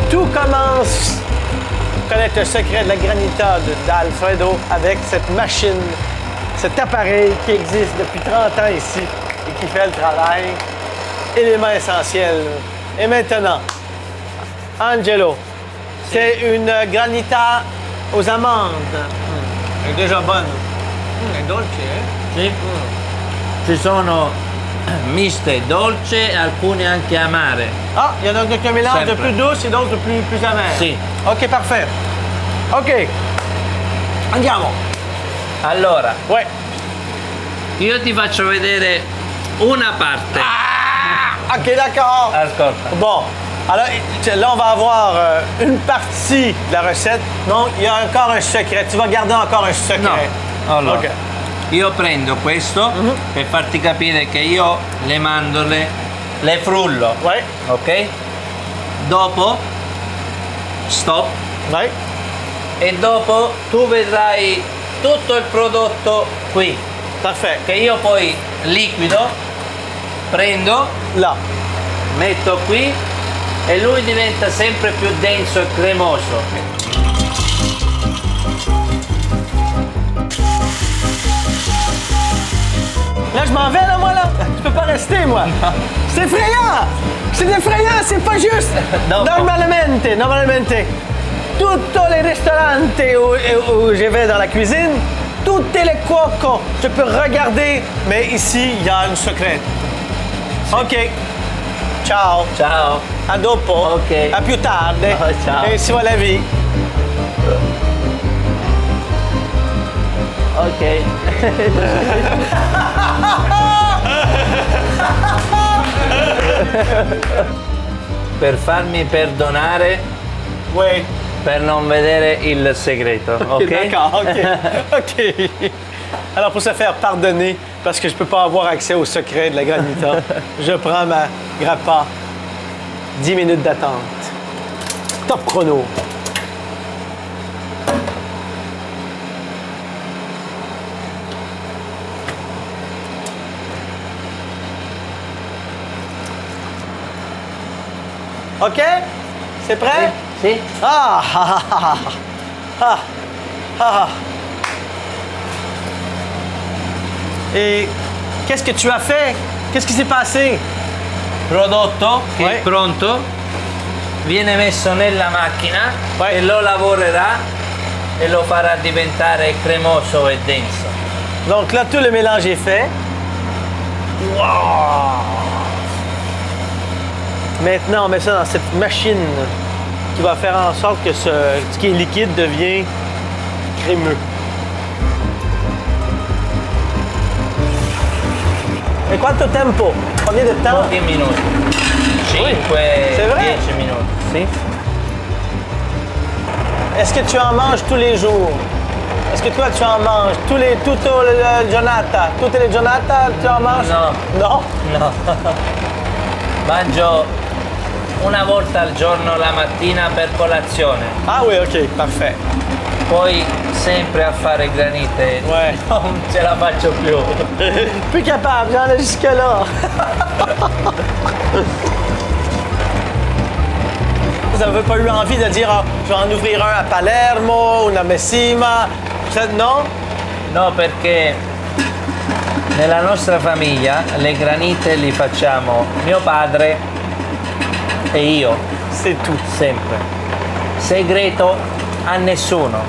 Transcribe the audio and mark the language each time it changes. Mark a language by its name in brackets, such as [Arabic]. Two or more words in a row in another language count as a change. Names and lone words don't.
[French] commence à connaître le secret de la granita d'Alfredo avec cette machine, cet appareil qui existe depuis 30 ans ici et qui fait le travail. Élément essentiel. Et maintenant, Angelo, c'est une granita aux amandes. Elle est déjà bonne. Elle est dolce, hein? [Italian] Sì. Ci sono miste dolce e alcune anche amare. [French] Ah, il y en a qui mélange de [Italian] Sempre. [French] plus douce et d'autres de plus amères. [Italian] Sì. [French] Ok, parfait. [Italian] Ok. Andiamo. Allora, [French] Ouais. [Italian] io ti faccio vedere una parte. [French] Ok, d'accord. [Italian] Ascolta. [French] Bon. Alors, là, on va avoir une partie de la recette. Donc, il y a encore un secret. Tu vas garder encore un secret. [Italian] No. Allora, [French] Ok. [Italian] io prendo questo per farti capire che io le mandorle le frullo. [French] Ouais. [Italian] Ok? Dopo stop [French] Ouais. [Italian] e dopo tu vedrai tutto il prodotto qui [French] Parfait. [Italian] che io poi liquido, prendo, [French] Là. [Italian] metto qui e lui diventa sempre più denso e cremoso. [French] Là, je m'en vais, là, moi, là. Je peux pas rester, moi. C'est effrayant. C'est effrayant, c'est pas juste. Non. Normalmente, tous les restaurants où je vais dans la cuisine, tous les cuoco, je peux regarder, mais ici, il y a un secret. [Italian] Ok. Ciao. Ciao. A dopo. Ok. A più tardi. Oh, ciao. E si va la vie. [French] Ok. [Italian] Per farmi perdonare [French] Oui. [Italian] per non vedere il segreto, ok? [French] D'accord, ok. Ok. Alors, pour se faire pardonner, parce que je peux pas avoir accès au secret de la granita, je prends ma grappa. 10 minutes d'attente. Top chrono. OK? C'est prêt? [Italian] Sì? Ah, ah, ah, ah, ah, ah, ah. [French] Et qu'est-ce que tu as fait? Qu'est-ce qui s'est passé? [Italian] Prodotto che [French] Ouais. [Italian] è pronto viene messo nella macchina [French] Ouais. [Italian] e lo lavorerà e lo farà diventare cremoso e denso. [French] Donc là, tout le mélange est fait. Wow! Maintenant, on met ça dans cette machine qui va faire en sorte que ce qui est liquide devient crémeux. [Italian] Et quanto tempo? [French] Combien de temps? [Italian] Pochi minuti. 5, [French] c'est vrai? [Italian] 10 minuti. Sì? [French] Est-ce que tu en manges tous les jours? Est-ce que toi, tu en manges toutes les giornata? [Italian] Tutte le giornata, [French] tu en manges? [Italian] No. [French] Non? [Italian] No. Mangio una volta al giorno la mattina per colazione, [French] Ah oui, OK, parfait. [Italian] poi sempre a fare granite. [French] Ouais. [Italian] Non ce la faccio più. [French] Plus capable, j'en ai jusque-là. Vous n'avez pas eu envie de dire, ah, je vais en ouvrir un à Palermo, una Messina? [Italian] Non? No, perché nella nostra famiglia le granite li facciamo mio padre e io, [French] C'est tout. [Italian] sempre. Segreto a nessuno.